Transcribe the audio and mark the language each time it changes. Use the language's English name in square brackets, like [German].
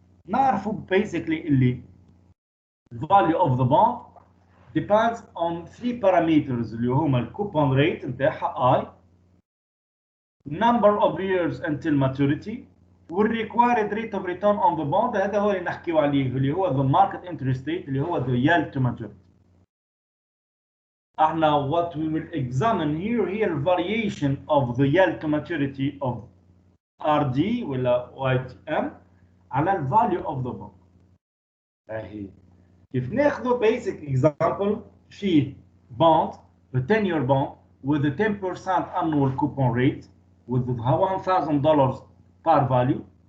[Arabic] نعرفوا [English] basically اللي the value of the bond depends on three parameters [Arabic] اللي هما الكوبون ريت نتاعها [English] I, number of years until maturity, والrequired rate of return on the bond. [Arabic] هذا هو اللي نحكيو عليه اللي هو [English] the market interest rate اللي هو the yield to maturity. [Arabic] احنا [English] what we will examine here هي variation of the yield to maturity of RD ولا YTM [Arabic] على ال [English] value of the bond. [Arabic] اهي كيف ناخذوا [English] basic example فيه bond a 10-year bond with a 10% annual coupon rate with $1,000 par value.